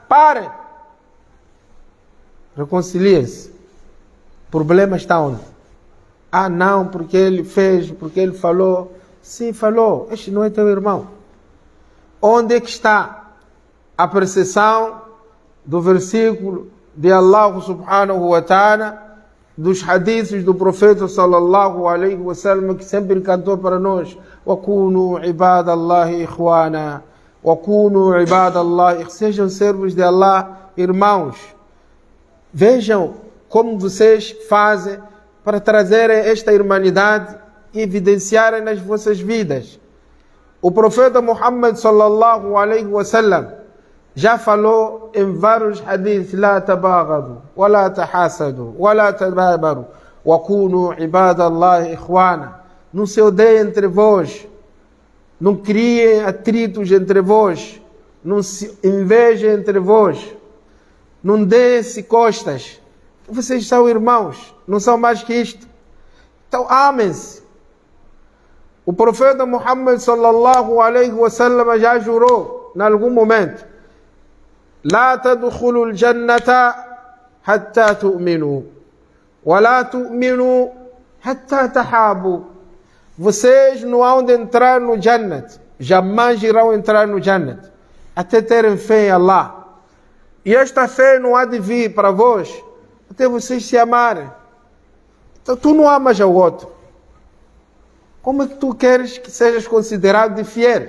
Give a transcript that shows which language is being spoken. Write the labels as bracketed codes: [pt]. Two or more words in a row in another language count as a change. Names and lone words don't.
[pt] Parem! Reconciliem-se. O problema está onde? Ah, não, porque ele fez, porque ele falou. Sim, falou. Este não é teu irmão. Onde é que está a percepção do versículo de [ar] الله سبحانه وتعالى, [pt] dos hadiths do profeta [ar] صلى الله عليه وسلم, [pt] que sempre cantou para nós: [ar] وَكُونُوا عِبَادَ اللَّهِ إِخْوَانًا وَكُونُوا عِبَادَ اللَّهِ. [pt] Sejam servos de Allah, irmãos. Vejam como vocês fazem para trazer esta irmandade evidenciarem nas vossas vidas. O profeta Muhammad [ar] صلى الله عليه وسلم [pt] já falou em vários hadiths: [ar] لا تباغضوا ولا تحاسدوا ولا تدابروا وكونوا عباد الله إخوانا. [pt] Não se odeiem entre vós, não criem atritos entre vós, não se invejem entre vós, não deem-se costas. Vocês são irmãos, não são mais que isto. Então amem-se. O profeta Muhammad [ar] صلى الله عليه وسلم [pt] já jurou em algum momento: [ar] لا تدخلون الجنة حتى تؤمنوا ولا تؤمنوا حتى تحابوا. [pt] Vocês não hão de entrar no Jannat, jamais irão entrar no Jannat, até terem fé em Allah. E esta fé não há de vir para vós até vocês se amarem. Então tu não amas ao outro, como é que tu queres que sejas considerado de fiel?